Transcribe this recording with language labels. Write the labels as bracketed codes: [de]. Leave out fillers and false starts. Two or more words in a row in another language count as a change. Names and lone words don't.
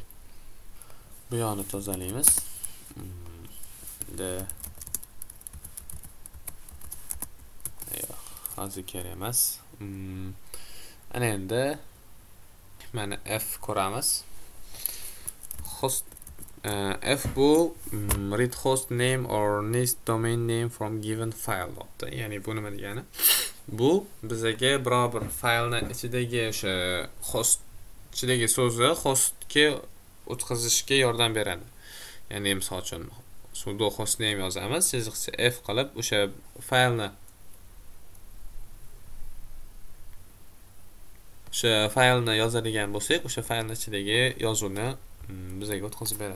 [uz] Bu yoqni tozalaymiz. Hozir kerak emas. Ana endi mana F ko'ramiz. [en] Host F bu read host name or next domain name from given file deyapti. [uz] Ya'ni bu nima degani? Bu bizga biror bir faylning ichidagi o'sha host ichidagi so'zni hostga o'tkazishga yordam beradi. Ya'ni misol uchun sudo hostname yozamiz, chiziqcha f qilib o'sha faylni yozadigan bo'lsak, o'sha faylning ichidagi yozuvni bizga o'tkazib beradi.